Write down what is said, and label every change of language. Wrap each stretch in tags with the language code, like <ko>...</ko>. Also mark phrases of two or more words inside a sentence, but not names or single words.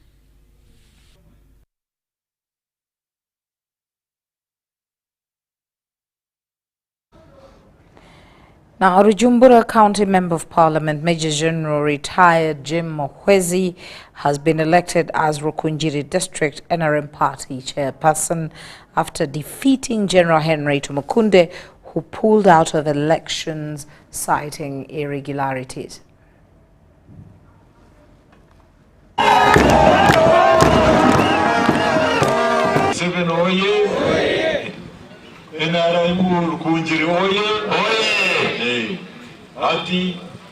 <en>Now, Rujumbura County Member of Parliament, Major General retired Jim Mohwezi, has been elected as Rukunjiri District NRM Party chairperson after defeating General Henry Tumukunde, who pulled out of elections citing irregularities. Seven oye, NRM Rukunjiri oye, oye. Ati</en>